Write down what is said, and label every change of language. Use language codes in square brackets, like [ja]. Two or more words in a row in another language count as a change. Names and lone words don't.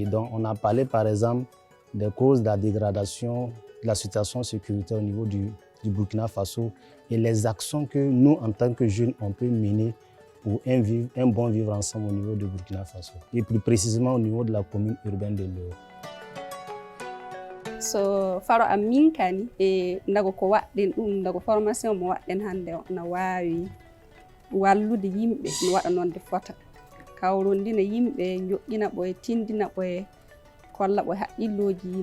[fr] Donc, on a parlé par exemple des causes de la dégradation de la situation sécuritaire au niveau du Burkina Faso et les actions que nous, en tant que jeunes, on peut mener pour un bon vivre ensemble au niveau du Burkina Faso et plus précisément au niveau de la commune urbaine de Léo. [ff] So faro amin kani ndago ko waɗɗen ɗum ndago formation mo waɗɗen hannde o na waawi wallude yimɓe no waɗa noon de fota kawrondina yimɓe joƴƴina ɓoye tindina ɓoye kolla ɓoye haqqilloji